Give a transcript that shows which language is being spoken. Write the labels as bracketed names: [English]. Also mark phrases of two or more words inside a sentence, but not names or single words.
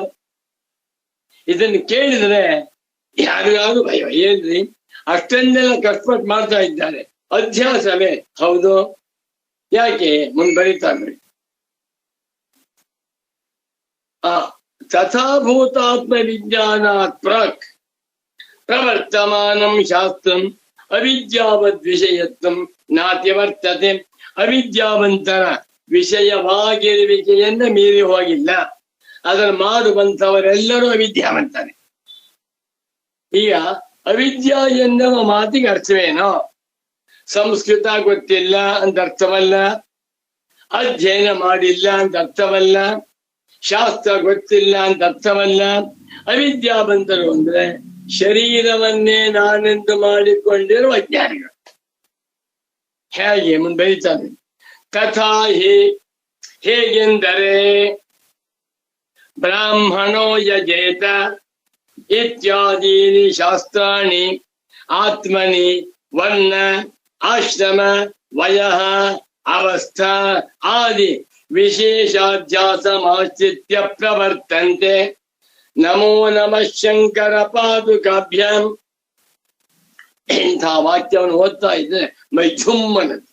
[Kannada] ಇದನ್ನು ಕೇಳಿದ್ರೆ ಯಾರಿಗಾದ್ರು ಭಯ. ಏನ್ರಿ ಅಷ್ಟೊಂದೆಲ್ಲ ಕಷ್ಟಪಟ್ಟು ಮಾಡ್ತಾ ಇದ್ದಾರೆ, ಅಧ್ಯಾಸವೇ? ಹೌದು. ಯಾಕೆ? ಮುಂಬರಿತಾ ನೋಡಿ. [Sanskrit] ತಥಾಭೂತಾತ್ಮ ವಿಜ್ಞಾನಾತ್ ಪ್ರಾಕ್ ಪ್ರವರ್ತಮಾನಂ ಶಾಸ್ತ್ರಂ ಅವಿದ್ಯಾವದ್ ವಿಷಯತ್ವಂ ನಾತಿ ವರ್ತತೆ. [Kannada] ಅವಿದ್ಯಾವಂತರ ವಿಷಯವಾಗಿರುವಿಕೆಯನ್ನ ಮೀರಿ ಹೋಗಿಲ್ಲ. ಅದನ್ನು ಮಾಡುವಂತವರೆಲ್ಲರೂ ಅವಿದ್ಯಾವಂತರೇ. ಈಗ ಅವಿದ್ಯಾ ಎನ್ನುವ ಮಾತಿಗೆ ಅರ್ಥವೇನೋ? ಸಂಸ್ಕೃತ ಗೊತ್ತಿಲ್ಲ ಅಂತ ಅರ್ಥವಲ್ಲ, ಅಧ್ಯಯನ ಮಾಡಿಲ್ಲ ಅಂತ ಅರ್ಥವಲ್ಲ, ಶಾಸ್ತ್ರ ಗೊತ್ತಿಲ್ಲ ಅಂತ ಅರ್ಥವಲ್ಲ. ಅವಿದ್ಯಾವಂತರು ಅಂದ್ರೆ ಶರೀರವನ್ನೇ ನಾನೆಂದು ಮಾಡಿಕೊಂಡಿರುವ ಅಜ್ಞಾನಿಗಳು. ಹೇಗೆ ಮುಂದೆ ಬರೀತಾನೆ, [Sanskrit] ತಥಾ ಹೇಗೆಂದರೆ ಬ್ರಾಹ್ಮಣೋ ಯಜೇತ ಇತ್ಯಾದೀನಿ ಶಾಸ್ತ್ರಾಣಿ ಆತ್ಮನಿ ವರ್ಣ ಆಶ್ರಮ ವಯಃ ಅವಸ್ಥಾ ಆದಿ ವಿಶೇಷಾಧ್ಯಾಸಮಾಶ್ರಿತ್ಯ ಪ್ರವರ್ತಂತೆ. ನಮೋ ನಮಃ ಶಂಕರ ಪಾದುಕಾಭ್ಯಾಂ. [Kannada] ಇಂಥ ವಾಕ್ಯವನ್ನು ಓದ್ತಾ ಇದ್ರೆ ಮೈ ಝುಮ್ಮನದು.